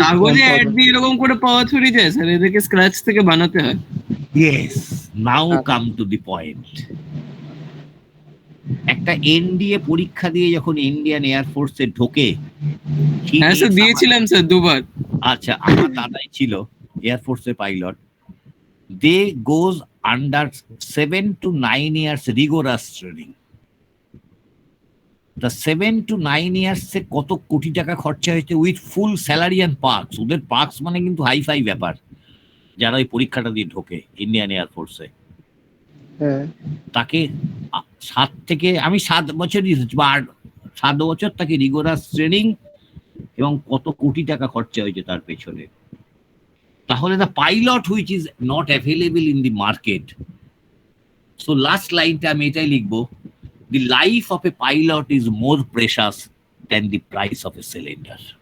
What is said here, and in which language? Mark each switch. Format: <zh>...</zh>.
<bn>কাগজে অ্যাড দিয়ে এরকম করে পাওয়া থ্রি যায় স্যার, এদেরকে স্ক্র্যাচ থেকে বানাতে হয়।</bn> <en>Yes, now come to the point.</en> <bn>একটা এনডিএ পরীক্ষা দিয়ে যখন ইন্ডিয়ান এয়ারফোর্সে ঢোকে, হ্যাঁ স্যার দিয়েছিলাম স্যার দুবার। আচ্ছা, আমার দাদাই ছিল এয়ারফোর্সের pilot.</bn> <en>They goes under 7 to 9 years rigorous training. The 7 to 9 years এ</en> <bn>কত কোটি টাকা খরচা হয়েছে</bn> <en>With full salary and perks.</en> <bn>ওদের পার্কস মানে কিন্তু হাইফাই ব্যাপার যারা ওই পরীক্ষাটা দিয়ে ঢোকে ইন্ডিয়ান এয়ারফোর্সে। তাকে 7 থেকে আমি 7 বছর বা 7 বছর তাকে রিগোরাস ট্রেনিং এবং কত কোটি টাকা খরচা হয়েছে তার পেছনে।</bn> <en>তাহলে the pilot which is not available in the market. So</en> <bn>last লাইনটা আমি এটাই লিখবো,</bn> <en>the life of a pilot is more precious than the price of a cylinder.</en>